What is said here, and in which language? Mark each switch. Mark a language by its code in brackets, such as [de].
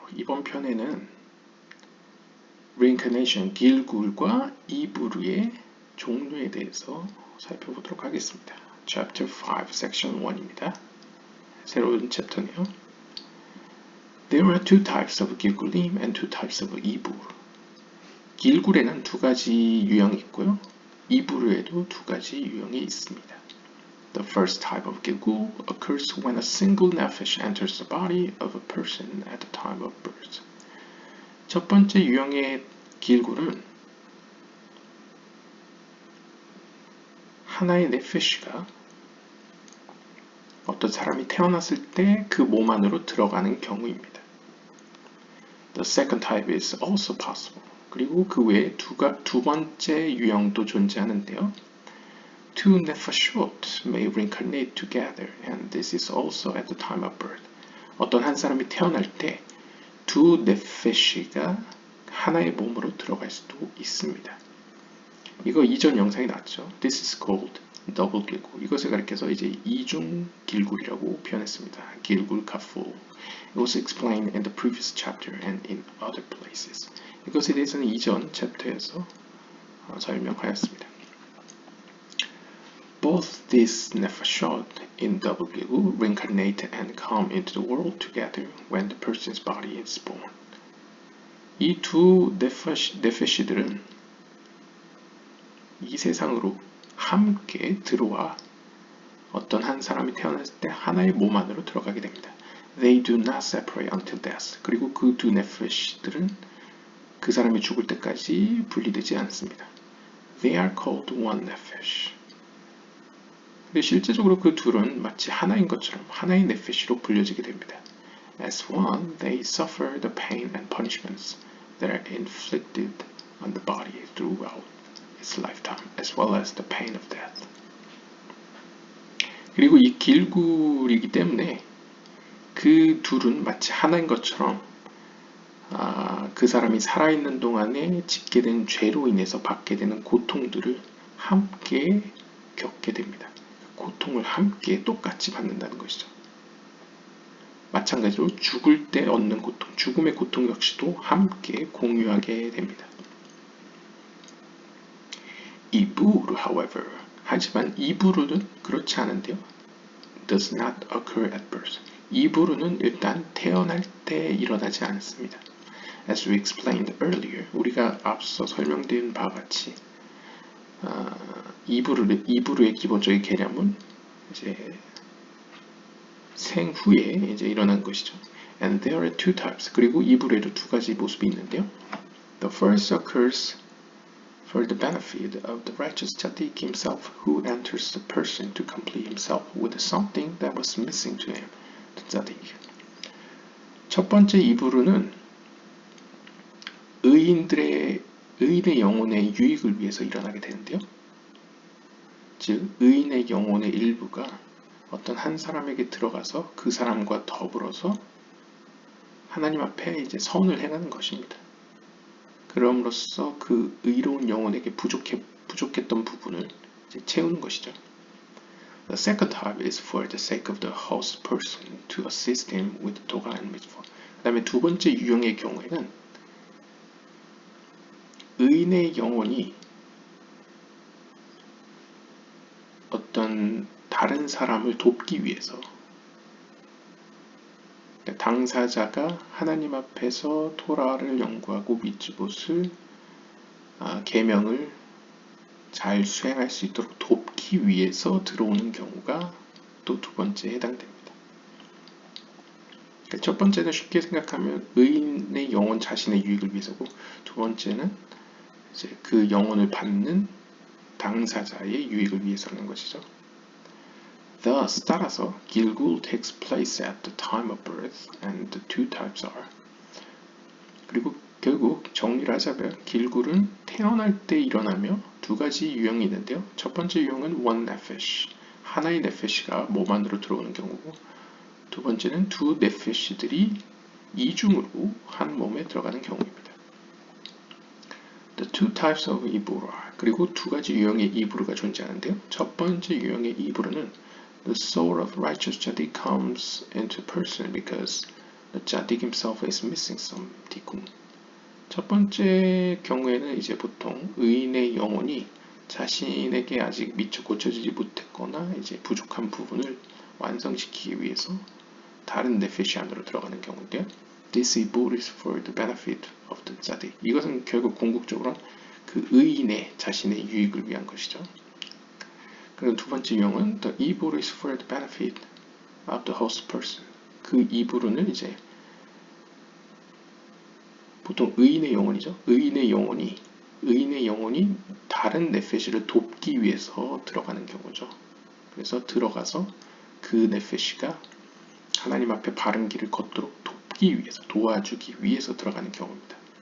[ko] 이번 편에는 Reincarnation, 길굴과 이불의 종류에 대해서 살펴보도록 하겠습니다. [en] Chapter 5, Section 1입니다. [ko] 새로운 챕터네요. [en] There are two types of 길굴림 and two types of 이불. [ko] 길굴에는 두 가지 유형이 있고요. 이불에도 두 가지 유형이 있습니다. [en] The first type of 길굴 occurs when a single nefesh enters the body of a person at the time of birth. [ko] 첫 번째 유형의 길굴은 하나의 네페시가 어떤 사람이 태어났을 때 그 몸 안으로 들어가는 경우입니다. [en] The second type is also possible. [ko] 그리고 그 외에 두 번째 유형도 존재하는데요. [en] Two nefashot may reincarnate together, and this is also at the time of birth. [ko] 어떤 한 사람이 태어날 때 두 네페시가 하나의 몸으로 들어갈 수도 있습니다. 이거 이전 영상에 나왔죠. [en] This is called double 길굴. [ko] 이것을 가리켜서 이제 이중 길굴이라고 표현했습니다. 길굴 카풀. [en] It was explained in the previous chapter and in other places. [ko] 이것에 대해서는 이전 챕터에서 설명하였습니다. [en] Both these nefashot in double 길굴 reincarnate and come into the world together when the person's body is born. [ko] 이 두 네페시들은 이 세상으로 함께 들어와 어떤 한 사람이 태어났을 때 하나의 몸 안으로 들어가게 됩니다. [en] They do not separate until death. [ko] 그리고 그 두 네페시들은 그 사람이 죽을 때까지 분리되지 않습니다. [en] They are called one nephesh. [ko] 근데 실제적으로 그 둘은 마치 하나인 것처럼 하나의 네페시로 불려지게 됩니다. [en] As one, they suffer the pain and punishments that are inflicted on the body throughout its lifetime, as well as the pain of death. [ko] 그리고 이 길굴이기 때문에 그 둘은 마치 하나인 것처럼 그 사람이 살아있는 동안에 짓게 된 죄로 인해서 받게 되는 고통들을 함께 겪게 됩니다. 고통을 함께 똑같이 받는다는 것이죠. 마찬가지로 죽을 때 얻는 고통, 죽음의 고통 역시도 함께 공유하게 됩니다. 이불, [en] however, [ko] 하지만 이불은 그렇지 않은데요. [en] Does not occur at birth. [ko] 이불은 일단 태어날 때 일어나지 않습니다. [en] As we explained earlier, [ko] 우리가 앞서 설명드린 바와 같이 이불의 기본적인 개념은 이제 생후에 이제 일어난 것이죠. [en] And there are two types. [ko] 그리고 이불에도 두 가지 모습이 있는데요. [en] The first occurs for the benefit of the righteous tzaddik himself, who enters the person to complete himself with something that was missing to him, the tzaddik. [ko] 첫 번째 이불은 의인의 영혼의 유익을 위해서 일어나게 되는데요. 즉, 의인의 영혼의 일부가 어떤 한 사람에게 들어가서 그 사람과 더불어서 하나님 앞에 이제 선을 행하는 것입니다. 그럼으로써 그 의로운 영혼에게 부족했던 부분을 이제 채우는 것이죠. [en] The second type is for the sake of the host person to assist him with Torah and mitzvah. [ko] 그 다음에 두 번째 유형의 경우에는 의인의 영혼이 어떤 다른 사람을 돕기 위해서 당사자가 하나님 앞에서 토라를 연구하고 미tzvot을 계명을 잘 수행할 수 있도록 돕기 위해서 들어오는 경우가 또 두 번째에 해당됩니다. 첫 번째는 쉽게 생각하면 의인의 영혼 자신의 유익을 위해서고, 두 번째는 이제 그 영혼을 받는 당사자의 유익을 위해서라는 것이죠. [en] Thus, [ko] 따라서 [en] 길굴 takes place at the time of birth, and the two types are. [ko] 그리고 결국 정리를 하자면 길굴은 태어날 때 일어나며 두 가지 유형이 있는데요. 첫 번째 유형은 [en] one nephesh, [ko] 하나의 네페시가 몸 안으로 들어오는 경우고, 두 번째는 두 네페시들이 이중으로 한 몸에 들어가는 경우입니다. [en] The two types of 이불 are. [ko] 그리고 두 가지 유형의 이불가 존재하는데요. 첫 번째 유형의 이불은 [en] The soul of righteous tzaddik comes into person because the tzaddik himself is missing some tikkun. [ko] 첫 번째 경우에는 이제 보통 의인의 영혼이 자신에게 아직 미처 고쳐지지 못했거나 이제 부족한 부분을 완성시키기 위해서 다른 네페시 안으로 들어가는 경우인데요. [en] This ibur is for the benefit of the tzaddik. [ko] 이것은 결국 궁극적으로 그 의인의 자신의 유익을 위한 것이죠. 그리고 두 번째 유형은 [en] the ibur is for the benefit of the host person. [ko] 그 이부르는 이제 보통 의인의 영혼이죠. 의인의 영혼이 다른 네페시를 돕기 위해서 들어가는 경우죠. 그래서 들어가서 그 네페시가 하나님 앞에 바른 길을 걷도록 돕기 위해서, 도와주기 위해서 들어가는 경우입니다.